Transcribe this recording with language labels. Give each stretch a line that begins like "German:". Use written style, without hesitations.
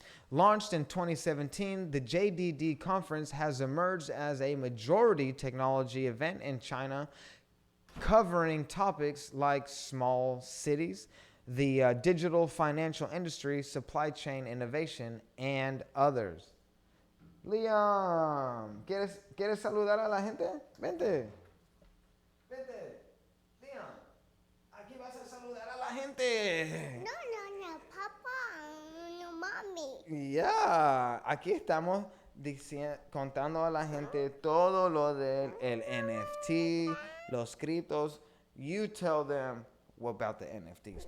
English: Launched in 2017, the JDD conference has emerged as a majority technology event in China, covering topics like small cities, the digital financial industry, supply chain innovation, and others.
Spanish: Liam, ¿quieres saludar a la gente? Vente. Liam, aquí vas a saludar a la gente. No, Papa, no, Mommy. Ya, aquí estamos contando a la gente todo lo del NFT, los criptos.
English: You tell them about the NFTs.